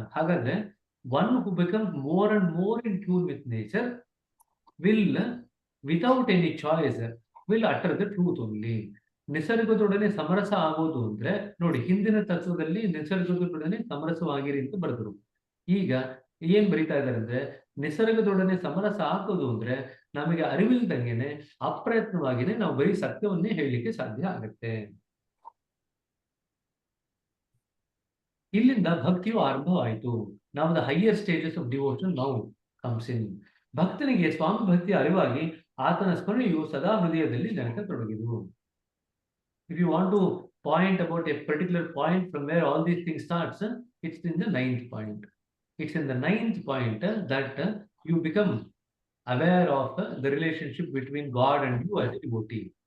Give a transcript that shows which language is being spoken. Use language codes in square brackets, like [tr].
[kn] ಹಾಗಾದ್ರೆ [en] one who becomes more and more in tune with nature will, without any choice, will utter the truth only. [kn] ನಿಸರ್ಗದೊಡನೆ ಸಮರಸ ಆಗೋದು ಅಂದ್ರೆ ನೋಡಿ, ಹಿಂದಿನ ತತ್ವದಲ್ಲಿ ನಿಸರ್ಗದೊಡನೆ ಸಮರಸವಾಗಿರಿ ಅಂತ ಬರೆದ್ರು. ಈಗ ಏನ್ ಬರೀತಾ ಇದ್ದಾರೆ ಅಂದ್ರೆ ನಿಸರ್ಗದೊಡನೆ ಸಮರಸ ಹಾಕೋದು ಅಂದ್ರೆ ನಮಗೆ ಅರಿವಿಲ್ದಂಗೆನೆ ಅಪ್ರಯತ್ನವಾಗಿನೇ ನಾವು ಬರೀ ಸತ್ಯವನ್ನೇ ಹೇಳಲಿಕ್ಕೆ ಸಾಧ್ಯ ಆಗುತ್ತೆ. ಇಲ್ಲಿಂದ ಭಕ್ತಿಯು ಆರಂಭವಾಯಿತು. ನಾವು [en] The higher stages of devotion now comes in. [kn] ಭಕ್ತನಿಗೆ ಸ್ವಾಮಿ ಭಕ್ತಿಯ ಅರಿವಾಗಿ ಆತನ ಸ್ಮರಣೆಯು ಸದಾ ಹೃದಯದಲ್ಲಿ ನೆನಕತೊಡಗಿದು. [en] If you want to point about a particular point from where all these things starts, it's in the 9th point. It's in the 9th point that you become aware of the relationship between God and you as a devotee.